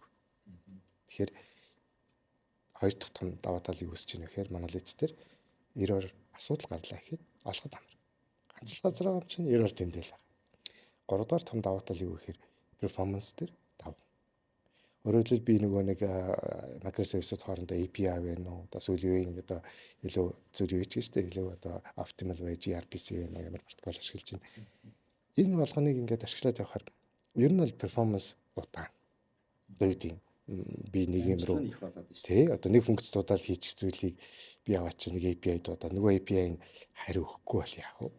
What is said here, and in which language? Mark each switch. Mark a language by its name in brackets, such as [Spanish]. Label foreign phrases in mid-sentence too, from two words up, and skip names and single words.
[Mongolian] Тэгэхээр хоёр дахь том даваа тал юу гэж байна вэ гэхээр monolith дээр error асуудал гарлаа гэхэд олоход амар. Ганц л газар байгаа чинь error тэмдээл байна. Гуравдугаар том даваа тал юу гэхээр performance дээр даваа. Өөрөөр хэлбэл би нөгөө нэг microservice-д хоорондоо API байна уу? Одоо сүүлийн үед одоо илүү зүйл юу ч гэжтэй илүү одоо [English] optimal way gRPC [Mongolian] байна уу? Ямар протокол ашиглаж байна. Энэ болгоныг ингээд ашиглаад явахаар ер нь бол performance удаан. Одоо юу гэдэг би нэг юм руу тий одоо нэг функц дуудаал хийчих зүйлийг би аваад чи нэг API дуудаа нөгөө API-г хариу өгөхгүй бол яах вэ?